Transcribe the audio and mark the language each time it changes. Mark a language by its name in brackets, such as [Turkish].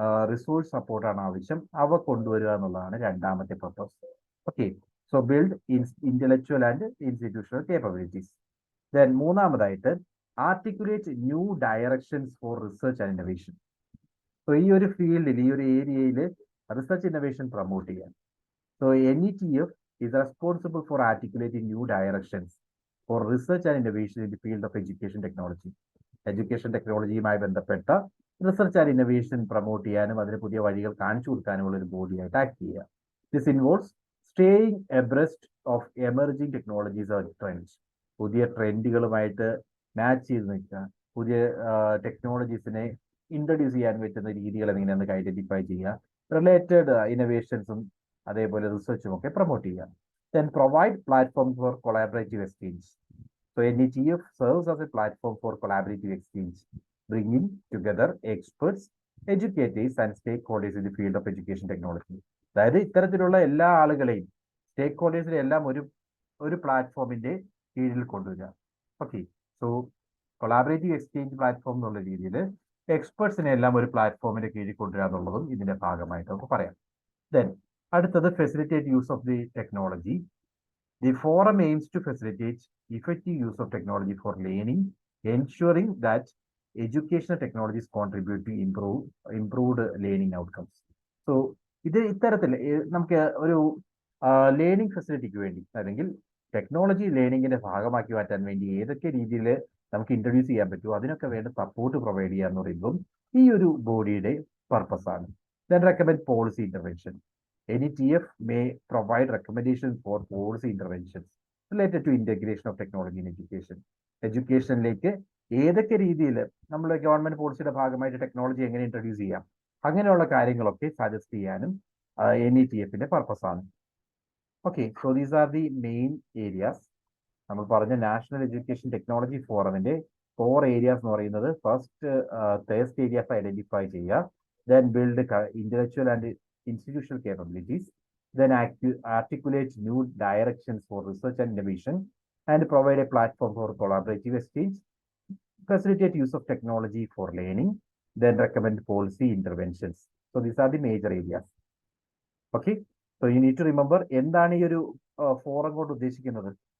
[Malayalam] Resource സപ്പോർട്ടാണ് ആവശ്യം, അവ കൊണ്ടുവരിക എന്നുള്ളതാണ് രണ്ടാമത്തെ purpose. [English] Okay, so build intellectual and institutional capabilities. Then [Malayalam] മൂന്നാമതായിട്ട് [English] Articulate new directions for research and innovation. [Malayalam] So ഈ ഒരു ഫീൽഡിൽ, ഈ ഒരു ഏരിയയിൽ റിസർച്ച് ഇന്നോവേഷൻ പ്രൊമോട്ട് ചെയ്യാൻ. [English] So NETF is responsible for articulating new directions for research and innovation in the field of education technology. [Malayalam] Education ടെക്നോളജിയുമായി ബന്ധപ്പെട്ട research and innovation promote ചെയ്യാനും അതിന് പുതിയ വഴികൾ കാണിച്ചു കൊടുക്കാനുമുള്ള ഒരു ബോഡിയായിട്ട് ആക്ട് ചെയ്യുക. [English] This involves staying abreast of emerging technologies and trends. [Malayalam] പുതിയ ട്രെൻഡുകളുമായിട്ട് match ചെയ്ത് നിൽക്കുക, പുതിയ ടെക്നോളജീസിനെ ഇൻട്രൊഡ്യൂസ് ചെയ്യാൻ പറ്റുന്ന രീതികൾ എങ്ങനെയാണെന്ന് ഐഡന്റിഫൈ ചെയ്യുക, റിലേറ്റഡ് ഇന്നോവേഷൻസും അതേപോലെ റിസർച്ചും ഒക്കെ പ്രൊമോട്ട് ചെയ്യുക. [English] Then provide platform for collaborative exchange. So NETF serves as a platform for collaborative exchange, bringing together experts, educators and stakeholders in the field of education technology. [Malayalam] അതായത് ഇത്തരത്തിലുള്ള എല്ലാ ആളുകളെയും, സ്റ്റേക്ക് ഹോൾഡേഴ്സിനെ എല്ലാം ഒരു പ്ലാറ്റ്ഫോമിന്റെ കീഴിൽ കൊണ്ടുവരിക. Okay, so collaborative exchange platform എന്നുള്ള രീതിയിൽ എക്സ്പെർട്സിനെ എല്ലാം ഒരു പ്ലാറ്റ്ഫോമിന്റെ കീഴിൽ കൊണ്ടുവരിക എന്നുള്ളതും ഇതിന്റെ ഭാഗമായിട്ട് നമുക്ക് പറയാം. [English] then [Malayalam] അടുത്തത് [English] Facilitate use of the technology. The forum aims to facilitate effective use of technology for learning, ensuring that educational technologies contribute to improved learning outcomes. [Malayalam] So, ഇത്തരത്തിൽ നമുക്ക് ഒരു ലേണിംഗ് ഫെസിലിറ്റിക്ക് വേണ്ടി അല്ലെങ്കിൽ ടെക്നോളജി ലേണിംഗിന്റെ ഭാഗമാക്കി മാറ്റാൻ വേണ്ടി ഏതൊക്കെ രീതിയിൽ നമുക്ക് ഇൻട്രൊഡ്യൂസ് ചെയ്യാൻ പറ്റുമോ അതിനൊക്കെ വേണ്ട സപ്പോർട്ട് പ്രൊവൈഡ് ചെയ്യുക എന്ന് പറയുമ്പോൾ ഈ ഒരു ബോഡിയുടെ പർപ്പസ് ആണ്. [English] Then recommend policy intervention. NETF may provide recommendations for policy interventions related to integration of technology in education. [Malayalam] എഡ്യൂക്കേഷനിലേക്ക് ഏതൊക്കെ രീതിയിൽ നമ്മൾ ഗവൺമെന്റ് പോളിസിയുടെ ഭാഗമായിട്ട് ടെക്നോളജി എങ്ങനെ ഇൻട്രൊഡ്യൂസ് ചെയ്യാം, അങ്ങനെയുള്ള കാര്യങ്ങളൊക്കെ സജസ്റ്റ് ചെയ്യാനും NETFന്റെ പർപ്പസ് ആണ്. [English] Okay, so these are the main areas. [Malayalam] നമ്മൾ പറഞ്ഞ നാഷണൽ എഡ്യൂക്കേഷൻ ടെക്നോളജി ഫോറമിന്റെ 4 ഏരിയാസ് എന്ന് പറയുന്നത്, [English] First thrust areas identify ചെയ്യുക, then build intellectual and institutional capabilities, then articulate new directions for research and innovation, and provide a platform for collaborative exchange, facilitate use of technology for learning, then recommend policy interventions. So these are the major areas. Okay, so you need to remember [Malayalam] എന്താണ് ഈ ഒരു forum കൊണ്ട് ഉദ്ദേശിക്കുന്നത്?